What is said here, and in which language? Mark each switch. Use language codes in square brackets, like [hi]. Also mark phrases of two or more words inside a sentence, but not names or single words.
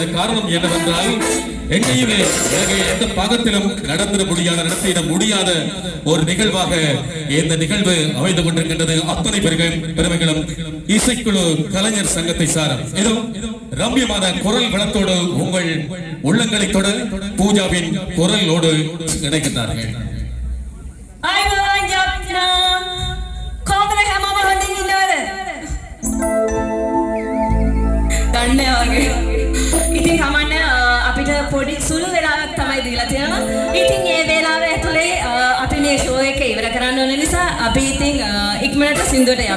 [ta] காரணம் என்னவென்றால் எங்கேயுமே எந்த பாகத்திலும் நடந்திட முடியாத நடத்திட முடியாத ஒரு நிகழ்வாக இந்த நிகழ்வு அமைந்து கொண்டிருக்கின்றது. அத்தனை பெருமைகளும் இசைக்குழு கலைஞர் சங்கத்தை சாரம் ஏதோ ரம்யமான குரல் வளத்தோடு உங்கள் உள்ளங்களை தொட பூஜாவின் குரலோடு இணைக்கின்றார்கள். [si] ඉතින් කමන්න අපිට පොඩි සුළු වෙලාවක් තමයි දීලා තියෙනවා. ඉතින් මේ වෙලාව ඇතුලේ අපි මේ ෂෝ එක ඉවර කරන්න ඕන නිසා අපි ඉතින් ඉක්මනට සින්දුවට යමු.